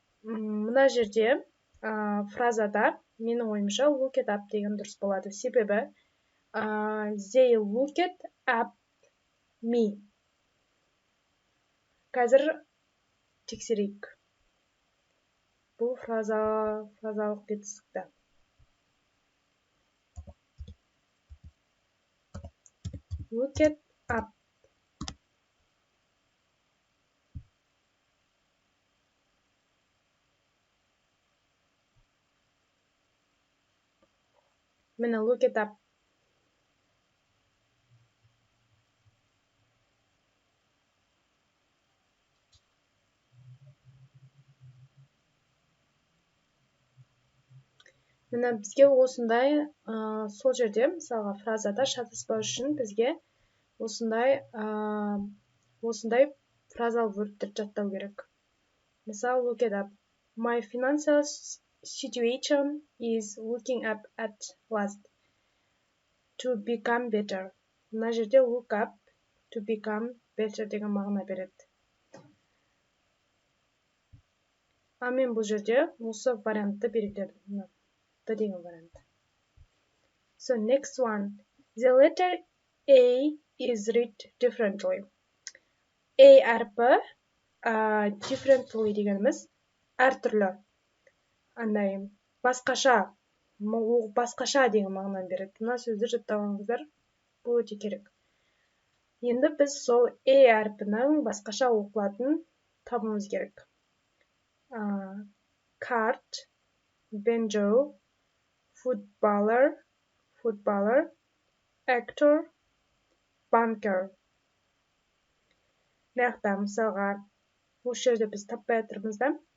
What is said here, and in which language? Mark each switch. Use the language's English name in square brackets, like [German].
[Kazakh] Мына жерде фразада менің ойымша [English] look it up [Kazakh] деген дұрыс болады. Себебі [English] they look it up me. [Kazakh] Қазір тексерейік. Бұл фразалық жетістікті. [English] Look it up. [Kazakh] Міне [English] look it up. [Kazakh] Міне бізге осындай сол жерде мысалға фразада шатаспау үшін бізге осындай фразал вебтер жаттау керек. Мысалы, [English] look it up. My financial situation is looking up at last to become better. [Kazakh] Мына жерде [English] look up to become better [Kazakh] деген мағына береді. Мен бұл жерде осы вариантты белгіледім. Деген вариант. [English] So next one. The letter A is read differently. [Kazakh] A әрпі differently дегеніміз әртүрлі. Басқаша деген мағына береді. Мына сөзді жаттағаныңыздар бұл өте керек. Енді біз сол A әрпінің басқаша оқылатын табуымыз керек. [English] Cart, banjo, footballer, actor, banker. [Kazakh] Маяқта мысалға осы жерде біз таппай жатырмыз да.